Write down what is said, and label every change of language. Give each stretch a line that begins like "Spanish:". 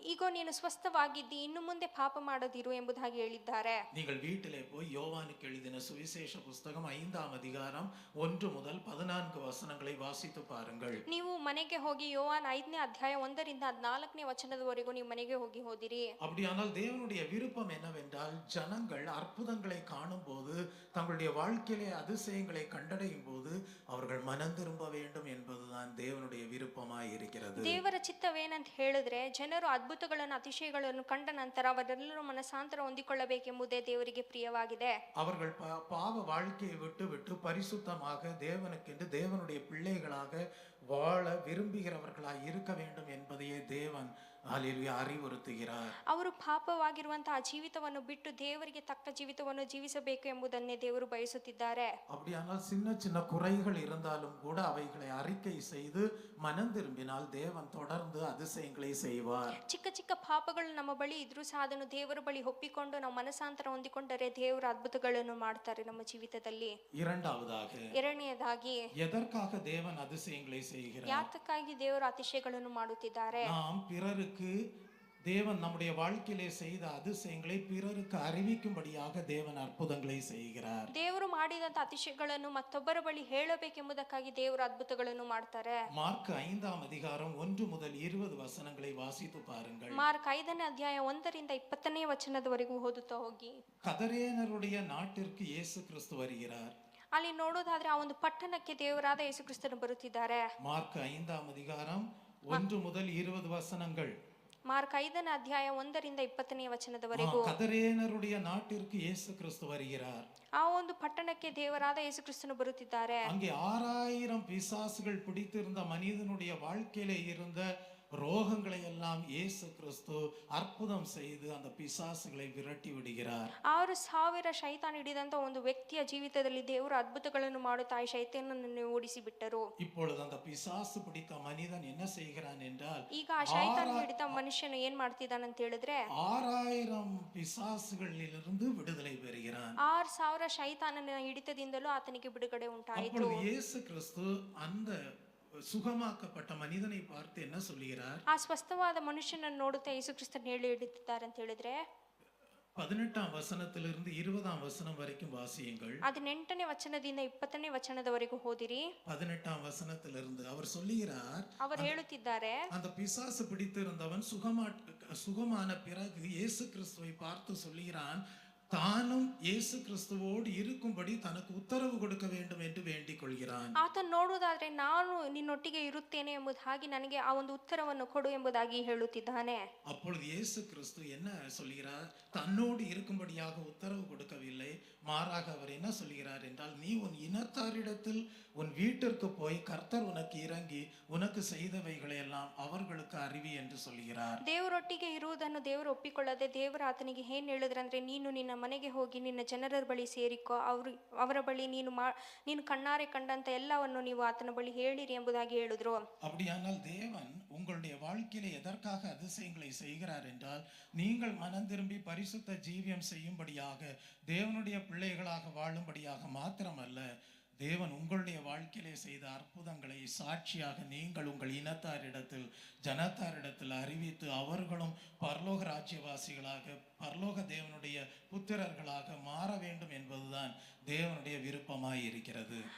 Kannada: ಈಗ ನೀನು ಸ್ವಸ್ಥವಾಗಿದ್ದಿ, ಇನ್ನು ಮುಂದೆ ಪಾಪ ಮಾಡದಿರು ಎಂಬುದಾಗಿ ಹೇಳಿದ್ದಾರೆ.
Tamil: நீங்கள் வீட்டிலே போய் யோவானுக்கு எழுதின சுவிசேஷ புஸ்தகம் 5ஆம் அதிகாரம் 1 முதல் 14 வசனங்களை வாசித்து பாருங்கள்.
Kannada: ನೀವು ಮನೆಗೆ ಹೋಗಿ ಯೋವಾನ್ 5ನೇ ಅಧ್ಯಾಯ 1 ರಿಂದ 14ನೇ ವಚನದವರೆಗೂ ನೀವು ಮನೆಗೆ ಹೋಗಿ ಓದಿರಿ.
Tamil: அப்படியானால் தேவனுடைய விருப்பம் என்னவென்றால், ஜனங்கள் அற்புதங்களை காணும் போது, தங்களுடைய வாழ்க்கையிலே அதிசயங்களை கண்டடையும் போது அவர்கள் மனம் திரும்ப வேண்டும் என்பதுதான் தேவனுடைய விருப்பமாய் இருக்கிறது.
Kannada: ದೇವರ ಚಿತ್ತವೇನಂತ ಹೇಳಿದ್ರೆ, ಜನರು ಅದ್ಭುತಗಳನ್ನು ಅತಿಶಯಗಳನ್ನು ಕಂಡ ನಂತರ ಅವರೆಲ್ಲರೂ ಮನಸಾಂತರ ಹೊಂದಿಕೊಳ್ಳಬೇಕೆಂಬುದೇ ದೇವರಿಗೆ ಪ್ರಿಯವಾಗಿದೆ.
Tamil: அவர்கள் பாவ வாழ்க்கையை விட்டு விட்டு பரிசுத்தமாக தேவனுக்கென்று தேவனுடைய பிள்ளைகளாக வாழ விரும்புகிறவர்களாய் இருக்க வேண்டும் என்பதையே தேவன் அல்லேலூயா அறிவுறுத்துகிறார்.
Kannada: ಅವರು ಪಾಪವಾಗಿರುವಂತಹ ಜೀವಿತವನ್ನು ಬಿಟ್ಟು ದೇವರಿಗೆ ತಕ್ಕ ಜೀವಿತವನ್ನು ಜೀವಿಸಬೇಕು ಎಂಬುದನ್ನೇ ದೇವರು ಬಯಸುತ್ತಿದ್ದಾರೆ.
Tamil: அப்படியானால் சின்ன சின்ன குறைகள் இருந்தாலும் கூட அவைகளை அறிக்கை செய்து மனம் திரும்பினால் தேவன் தொடர்ந்து அதிசயங்களை செய்வார்.
Kannada: ಚಿಕ್ಕ ಚಿಕ್ಕ ಪಾಪಗಳು ನಮ್ಮ ಬಳಿ ಇದ್ರೂ ಸಹ ಅದನ್ನು ದೇವರ ಬಳಿ ಒಪ್ಪಿಕೊಂಡು ನಾವು ಮನಸಾಂತರ ಹೊಂದಿಕೊಂಡರೆ ದೇವರ ಅದ್ಭುತಗಳನ್ನು ಮಾಡ್ತಾರೆ ನಮ್ಮ ಜೀವಿತದಲ್ಲಿ. ಎರಡನೆಯದಾಗಿ
Tamil: எதற்காக தேவன் அதிசயங்களை செய்கிறார்?
Kannada: ಯಾತಕ್ಕಾಗಿ ದೇವರು ಅತಿಶಯಗಳನ್ನು ಮಾಡುತ್ತಿದ್ದಾರೆ?
Tamil: நாம் பிறருக்கு தேவன் நம்முடைய வாழ்க்கையிலே செய்த அதிசயங்களை பிறருக்கு அறிவிக்கும்படியாக தேவன் அற்புதங்களை செய்கிறார்.
Kannada: ದೇವರು ಮಾಡಿದಂತ ಅತಿಶಯಗಳನ್ನು ಮತ್ತೊಬ್ಬರ ಬಳಿ ಹೇಳಬೇಕೆಂಬುದಕ್ಕಾಗಿ ದೇವರು ಅದ್ಭುತಗಳನ್ನು ಮಾಡ್ತಾರೆ.
Tamil: மார்க் 5ஆம் அதிகாரம் 1 முதல் 20 வசனங்களை வாசித்து பாருங்கள்.
Kannada: ಮಾರ್ಕ್ 5ನೇ ಅಧ್ಯಾಯ 1 ರಿಂದ 20ನೇ ವಚನದವರೆಗೂ ಓದುತ್ತಾ ಹೋಗಿ.
Tamil: கதரேனருடைய நாட்டிற்கு இயேசு கிறிஸ்து வருகிறார்.
Kannada: ಅಲ್ಲಿ ನೋಡೋದಾದ್ರೆ ಆ ಒಂದು ಪಟ್ಟಣಕ್ಕೆ ದೇವರಾದ ಯೇಸು ಕ್ರಿಸ್ತನು ಬರುತ್ತಿದ್ದಾರೆ.
Tamil: மார்க் 5ஆம் அதிகாரம் 1 முதல் 20 வசனங்கள்.
Kannada: ಮಾರ್ಕ್ 5ನೇ ಅಧ್ಯಾಯ 1 ರಿಂದ 20ನೇ ವಚನದವರೆಗೂ.
Tamil: கதரேனருடைய நாட்டிற்கு இயேசு கிறிஸ்து வருகிறார்.
Kannada: ಆ ಒಂದು ಪಟ್ಟಣಕ್ಕೆ ದೇವರಾದ ಯೇಸು ಕ್ರಿಸ್ತನು ಬರುತ್ತಿದ್ದಾರೆ.
Tamil: அங்கே 6000 பிசாசுகள் பிடித்திருந்த மனிதனுடைய வாழ்க்கையிலே இருந்த ரோகங்களை எல்லாம் இயேசு கிறிஸ்து அற்புதம் செய்து அந்த பிசாசுகளை விரட்டி விடுகிறார்.
Kannada: 6000 ಶೈತಾನ್ ಹಿಡಿದಂತ ಒಂದು ವ್ಯಕ್ತಿಯ ಜೀವಿತದಲ್ಲಿ ದೇವರು ಅದ್ಭುತಗಳನ್ನು ಮಾಡುತ್ತಾ ಆ ಶೈತಾನನನ್ನು ಓಡಿಸಿ ಬಿಟ್ಟರು.
Tamil: இப்பொழுது அந்த பிசாசு பிடித்த மனிதன் என்ன செய்கிறான் என்றால்,
Kannada: ಈಗ ಆ ಶೈತಾನ್ ಹಿಡಿದ ಮನುಷ್ಯನು ಏನ್ ಮಾಡ್ತಿದ್ದಾನೆ ಅಂತ ಹೇಳಿದ್ರೆ,
Tamil: 6000 பிசாசுகளிலிருந்து விடுதலை பெறுகிறான்.
Kannada: 6000 ಶೈತಾನನ ಹಿಡಿತದಿಂದಲೂ ಆತನಿಗೆ ಬಿಡುಗಡೆ ಉಂಟಾಯಿತು.
Tamil: அப்பொழுது இயேசு கிறிஸ்து அந்த சுகமாக்கப்பட்ட மனிதனை பார்த்து என்ன சொல்கிறார்?
Kannada: ಆ ಸ್ವಸ್ಥವಾದ ಮನುಷ್ಯನನ್ನು ನೋಡುತ್ತಾ ಯೇಸು ಕ್ರಿಸ್ತನು ಹೇಳುತ್ತಿದ್ದಾರೆ ಅಂತ ಹೇಳಿದ್ರೆ,
Tamil: 18ஆம் வசனத்திலிருந்து 20ஆம் வசனம் வரைக்கும் வாசியுங்கள்.
Kannada: 18ನೇ ವಚನದಿಂದ 20ನೇ ವಚನದವರೆಗೂ ಓದಿರಿ.
Tamil: 18ஆம் வசனத்திலிருந்து அவர் சொல்கிறார்,
Kannada: ಅವರು ಹೇಳುತ್ತಿದ್ದಾರೆ,
Tamil: அந்த பிசாசு பிடித்திருந்தவன் சுகமான பிறகு இயேசு கிறிஸ்துவை பார்த்து சொல்கிறான், தானும் இயேசு கிறிஸ்துவோடு இருக்கும்படி தனக்கு உத்தரவு கொடுக்க வேண்டும் என்று வேண்டிக் கொள்கிறான்.
Kannada: ಆತನು ನೋಡುವುದಾದ್ರೆ ನಾನು ನಿನ್ನೊಟ್ಟಿಗೆ ಇರುತ್ತೇನೆ ಎಂಬುದಾಗಿ ನನಗೆ ಆ ಒಂದು ಉತ್ತರವನ್ನು ಕೊಡು ಎಂಬುದಾಗಿ ಹೇಳುತ್ತಿದ್ದಾನೆ.
Tamil: அப்பொழுது இயேசு கிறிஸ்து என்ன சொல்கிறார்? தன்னோடு இருக்கும்படியாக உத்தரவு கொடுக்கவில்லை, மாறாக அவர் என்ன சொல்கிறார் என்றால், நீ உன் இனத்தாரிடத்தில் உன் வீட்டிற்கு போய் கர்த்தர் உனக்கு இறங்கி உனக்கு செய்தவைகளை எல்லாம் அவர்களுக்கு அறிவி என்று சொல்கிறார்.
Kannada: ದೇವರೊಟ್ಟಿಗೆ ಇರುವುದನ್ನು ದೇವರು ಒಪ್ಪಿಕೊಳ್ಳದೆ ದೇವರು ಆತನಿಗೆ ಏನ್ ಹೇಳಿದ್ರಂದ್ರೆ, ನೀನು ನಿನ್ನ ಮನೆಗೆ ಹೋಗಿ ನಿನ್ನ ಜನರ ಬಳಿ ಸೇರಿಕೋ, ಅವರ ಬಳಿ ನೀನು ಕಣ್ಣಾರೆ ಕಂಡಂತ ಎಲ್ಲವನ್ನು ನೀವು ಆತನ ಬಳಿ ಹೇಳಿರಿ ಎಂಬುದಾಗಿ ಹೇಳಿದ್ರು.
Tamil: அப்படியானால் தேவன் உங்களுடைய வாழ்க்கையில எதற்காக அதிசயங்களை செய்கிறார் என்றால், நீங்கள் மனம் திரும்பி பரிசுத்த ஜீவியம் செய்யும்படியாக, தேவனுடைய பிள்ளைகளாக வாழும்படியாக மாத்திரமல்ல, தேவன் உங்களுடைய வாழ்க்கையிலே செய்த அற்புதங்களை சாட்சியாக நீங்கள் உங்கள் இனத்தாரிடத்தில் ஜனத்தாரிடத்தில் அறிவித்து அவர்களும் பரலோக ராஜ்யவாசிகளாக பரலோக தேவனுடைய புத்திரர்களாக மாற வேண்டும் என்பதுதான் ದೇವನುடைய ವಿರುಪಮಾಯಿ இருக்கிறது.